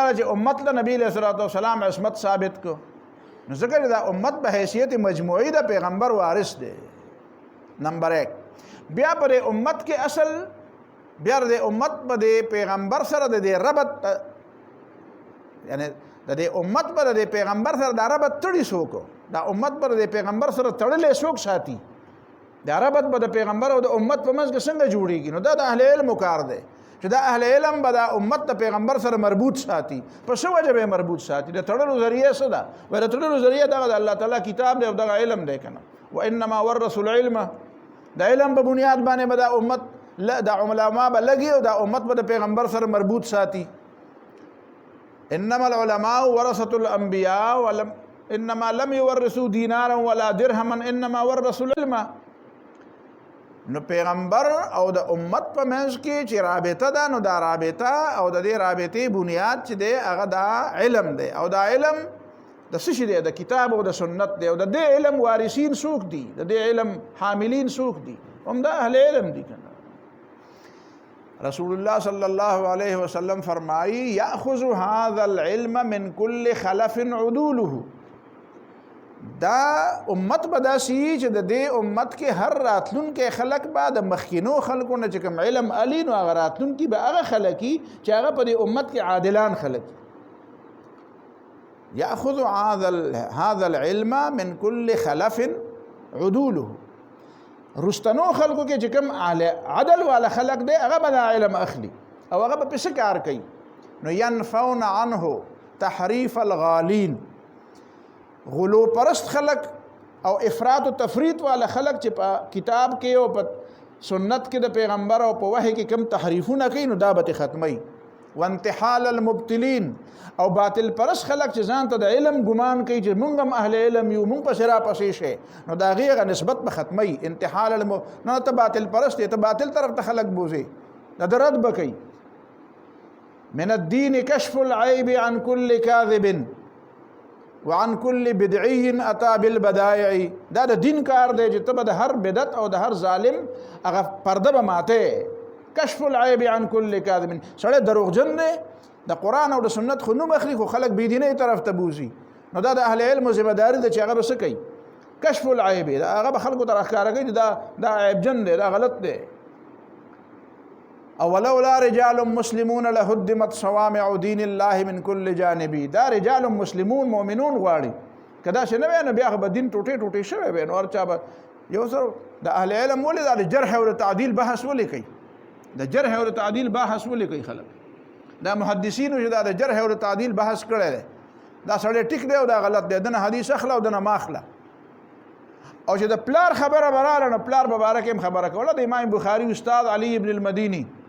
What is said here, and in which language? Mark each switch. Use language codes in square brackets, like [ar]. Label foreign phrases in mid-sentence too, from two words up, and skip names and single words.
[ps] چې امت له نبی [ar] علیہ السلام [ps] عصمت ثابت کو نو ځکه دا امت په حیثیت مجموعي د پیغمبر وارث دی نمبر 1 بیا پر امت کې اصل بیا د امت په پیغمبر سره د ربط یعنی د امت پر د پیغمبر سره د ربط تړي څوک دا امت پر د پیغمبر سره تړلې څوک ساتي دا ربط به د پیغمبر او د امت په منځ کې څنګه جوړیږي نو دا د اهل علم کار دی چې دا اهل علم به د امت د پیغمبر سره مربوط ساتي په څه وجه به مربوط ساتي د تړلو ذریعه څه ده وایي د تړلو ذریعه دغه د الله تعالی کتاب دی او دغه علم دی که نه [ar] وانما ورثوا العلم [ps] د علم په بنیاد باندې به دا امت دا علما به لګي او دا امت به د پیغمبر سره مربوط ساتي [ar] انما العلماء ورثة الانبیاء انما لم يورثوا دینارا ولا درهما انما ورثوا العلم [ps] نو پیغمبر او د امت په منځ کې چې رابطه ده نو دا رابطه او د دې رابطې بنیاد چې دی هغه دا علم دی او دا علم د څه شي دی د کتاب او د سنت دی او د دې علم وارثین څوک دي د دې علم حاملین څوک دي هم دا اهل علم دي که نه [ar] رسول الله صلی الله علیه وسلم [ps] فرمایي [ar] یاخذ هذا العلم من كل خلف عدوله [ps] دا امت به داسې چې د دې امت کې هر راتلونکي خلک به د مخکینو خلکو نه چې کوم علم علي نو هغه راتلونکي به هغه خلک چې هغه په دې امت کې عادلان خلک [ar] یاخذ هذا العلم من كل خلف عدوله [ps] رستنو خلکو کې چې کوم عدل والا خلک دی هغه به دا علم اخلي او هغه به څه کار کوي نو [ar] ينفون عنه تحریف الغالین [ps] غلو پرست خلق او افراط و تفریط والا خلق چې په کتاب کې او په سنت کې د پیغمبر او په وحی کې کم تحریفونه کوي نو دا به ختمي [ar] وانتحال المبتلین [ps] او باطل پرست خلق چې ځان ته د علم ګمان کوي چې مونږ هم اهل علم یو مونږ په شرا پسې شي نو دا غیغه نسبت به ختمي انتحال نه ته باطل پرست ته باطل طرف ته خلق بوزي دا رد بکي [ar] من الدين كشف العيب عن كل كاذب وعن كل بدعي اتى بالبدائع [ps] دا د دین کار دی چې ته د هر بدعت او د هر ظالم هغه پرده به ماته [ar] کشف العیب عن كل کاذب [ps] سړی دروغجن دی د قرآن او د سنت خو نوم اخلي خو خلک بېدینۍ طرف ته بوزي نو دا د اهل علمو ذمه داري ده چې هغه به څه کوي [ar] کشف العیب [ps] هغه به خلکو ته راښکاره کوي دا عیبجن دی دا غلط دی [ar] اولولا رجال مسلمون لهدمت صوامع دین الله من كل جانب [ps] دا [ar] رجال مسلمون مؤمنون [ps] غواړي کدا چې نه وي نو بیا به دین ټوټې ټوټې شوی وي نو هر چا به یو سره د اهل علم ولې دا د جرح او تعدیل بحث ولې کوي د جرح او تعدیل بحث ولې کوي خلک دا محدثینو چې دا د جرح او تعدیل بحث کړی دی دا سړی ټیک دی او دا غلط دی دنه حدیث اخله او دنه ماخله او چې د پلار خبره براله نو پلار به باره کې هم خبره کوله د امام بخاري استاد علي ابن المدینی